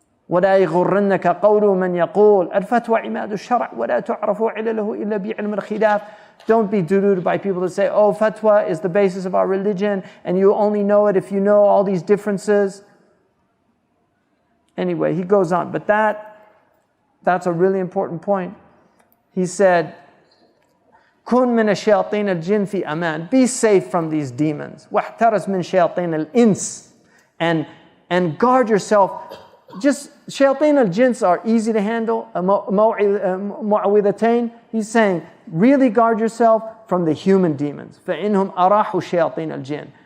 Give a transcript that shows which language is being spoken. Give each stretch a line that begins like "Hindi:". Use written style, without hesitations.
Arabic: وَلَا يَغُرَّنَّكَ قَوْلُ مَنْ يَقُولُ الْفَتْوَى عِمَادُ الشَّرْعِ وَلَا تُعْرَفُ عِلَلَهُ إِلَّا بِعِلْمِ الْخِلَافِ.
English: Don't be deluded by people that say, oh, fatwa is the basis of our religion and you only know it if you know all these differences. Anyway, he goes on, but that's a really important point. He said,
Arabic: كُن مِنَ الشَّيَاطِينَ الْجِنِّ فِي أَمَانٍ.
English: Be safe from these demons.
Arabic: وَاحْتَرَزْ مِنْ شَيَاطِينَ الْإِنسِ.
English: And guard yourself. Just shayateen al-jins are easy to handle. Mu'awwidhatayn. He's saying, really guard yourself from the human demons.
Arabic: فَإِنْهُمْ أَرَاحُ شَيَاطِينَ الْجِنِّ.